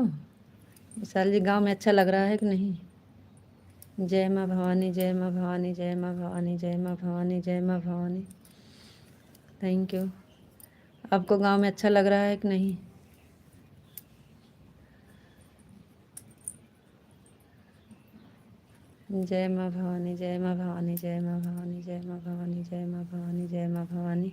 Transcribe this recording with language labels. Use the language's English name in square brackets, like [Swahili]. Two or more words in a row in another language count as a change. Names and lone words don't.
[Hindi] विशाल जी, गांव में अच्छा लग रहा है कि नहीं? जय माँ भवानी, जय माँ भवानी, जय माँ भवानी, जय माँ भवानी, जय माँ भवानी। थैंक यू। आपको गांव में अच्छा लग रहा है कि नहीं? जय माँ भवानी, जय माँ भवानी, जय माँ भवानी, जय माँ भवानी, जय माँ भवानी, जय माँ भवानी।